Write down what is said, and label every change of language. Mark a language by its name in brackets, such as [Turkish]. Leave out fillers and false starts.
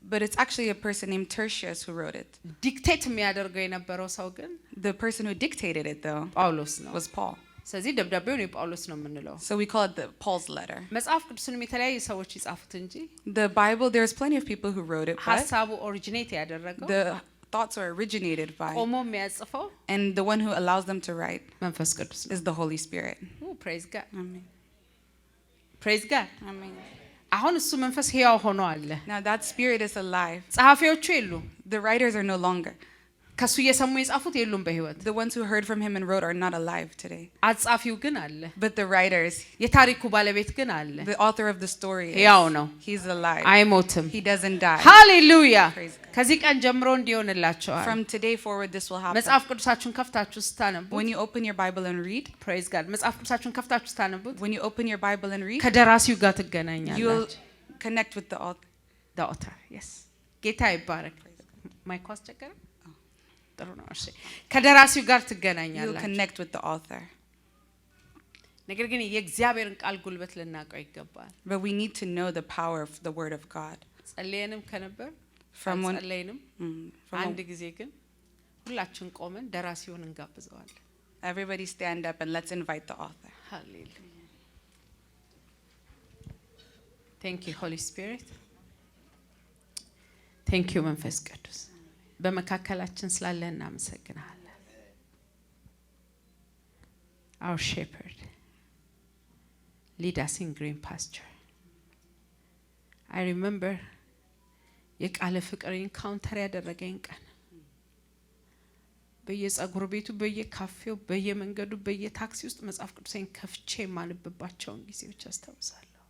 [English] but it's actually a person named Tertius who wrote it. [Amharic] ዲክቴት የሚያደርገው የነበረው ሰው ግን [English] The person who dictated it, though, [Amharic] ጳውሎስ ነው [English] was Paul. [Amharic] ስለዚህ ደብዳቤውን የጳውሎስ ነው የምንለው [English] So we call it Paul's letter. [Amharic] መጽሐፍ ቅዱስንም የተለያዩ ሰዎች ይጻፉት እንጂ [English] The Bible, there's plenty of people who wrote it, but [Amharic] ሐሳቡ ኦሪጂኔት ያደረገው [English] the thoughts are originated by, [Amharic] ቆሞ የሚያጽፈው [English] and the one who allows them to write [Amharic] መንፈስ ቅዱስ ነው [English] is the Holy Spirit. praise God Amen. praise God Amen. [Amharic] አሁን እሱ መንፈስ ሕያው ሆኖ አለ [English] Now that spirit is alive. [Amharic] ጸሐፊዎቹ የሉ [English] The writers are no longer. [Amharic] ከሱ እየሰሙ የጻፉት የሉም በህይወት [English] The ones who heard from him and wrote are not alive today. [Amharic] አጻፊው ግን አለ [English] But the writers, [Amharic] የታሪኩ ባለቤት ግን አለ [English] the author of the story, [Amharic] ሕያው ነው [English] he's alive. [Amharic] አይሞትም [English] He doesn't die. [Amharic] ሃሌሉያ [English] Praise God. [Amharic] ከዚህ ቀን ጀምሮ እንዲሆንላችኋል [English] From today forward, this will happen. [Amharic] መጽሐፍ ቅዱሳችሁን ከፍታችሁ ስታነቡ [English] When you open your Bible and read, praise God [Amharic] መጽሐፍ ቅዱሳችሁን ከፍታችሁ ስታነቡት [English] when you open your Bible and read, [Amharic] ከደራሲው ጋር [English] you'll [Amharic] ትገናኛላችሁ [English] connect with the author. the author yes [Amharic] ጌታ ይባረክ ማይክ አስቸገረ ጥሩ ነው እሺ ከደራሲው ጋር [English] You'll [Amharic] ትገናኛላችሁ [English] connect with the author. [Amharic] ነገር ግን የእግዚአብሔርን ቃል ጉልበት ልናውቀው ይገባል [English] But we need to know the power of the Word of God. [Amharic] ጸልየንም ከነበር ጸልየንም አንድ ጊዜ ግን ሁላችን ቆመን ደራሲውን እንጋብዘዋለን [English] Everybody stand up and let's invite the author. Hallelujah. Thank you, Holy Spirit. Thank you, [Amharic] መንፈስ ቅዱስ በመካከላችን ስላለ እናመሰግናለን [English] Our shepherd lead us in green pasture. I remember [Amharic] የቃለ ፍቅር ኢንካውንተር ያደረገኝ ቀን በየጸጉር ቤቱ በየካፌው በየመንገዱ በየታክሲ ውስጥ መጽሐፍ ቅዱሴን ከፍቼ ማንበባቸውን ጊዜዎች አስታውሳለሁ